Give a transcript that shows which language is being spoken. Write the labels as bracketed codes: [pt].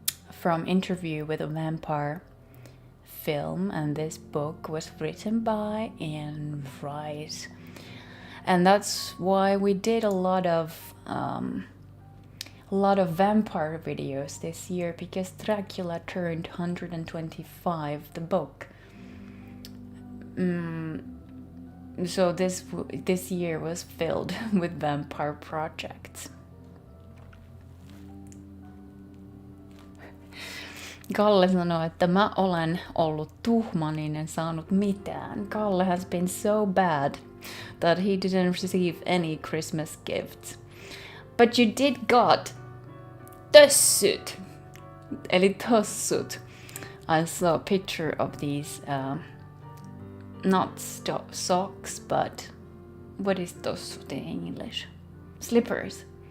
[en] From Interview with a Vampire film, and this book was written by Anne Rice, and that's why we did a lot of vampire videos this year, because Dracula turned 125, the book. So this year was filled with vampire projects. [fi] Kalle sanoi, että mä olen ollut tuhmanin, en saanut mitään. [en] Kalle has been so bad that he didn't receive any Christmas gifts. But you did got tössyt. [fi] Eli tossut. [en] I saw a picture of these, not socks, but what is tossut in English? Slippers.